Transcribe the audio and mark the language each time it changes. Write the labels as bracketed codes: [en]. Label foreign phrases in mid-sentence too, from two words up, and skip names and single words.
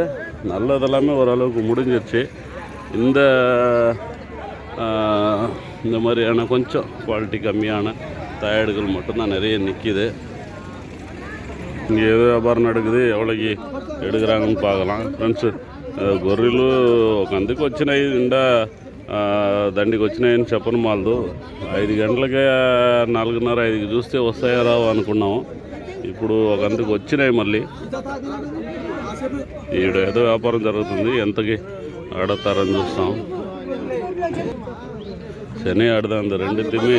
[ta] நல்லதெல்லாமே ஓரளவுக்கு முடிஞ்சிருச்சு. இந்த மாதிரியான கொஞ்சம் குவாலிட்டி கம்மியான தாயாடுகள் மட்டும்தான் நிறைய நிற்கிது. இங்கே எது வியாபாரம் நடக்குது, எவ்வளோக்கு எடுக்கிறாங்கன்னு பார்க்கலாம். [te] ఫ్రెండ్స్, గొర్రెలు ఒక అందుకు వచ్చినాయి. నిండా దండికి వచ్చినాయని చెప్పను మాలదు. 5 గంటలకే 4:30 5కి చూస్తే వస్తాయో రావు అనుకున్నాము. ఇప్పుడు ఒక అందుకు వచ్చినాయి. మళ్ళీ ఈడ ఏదో వ్యాపారం జరుగుతుంది. ఎంతకి ఆడతారని చూస్తాం. [ta] சென்னை ஆடு தான்.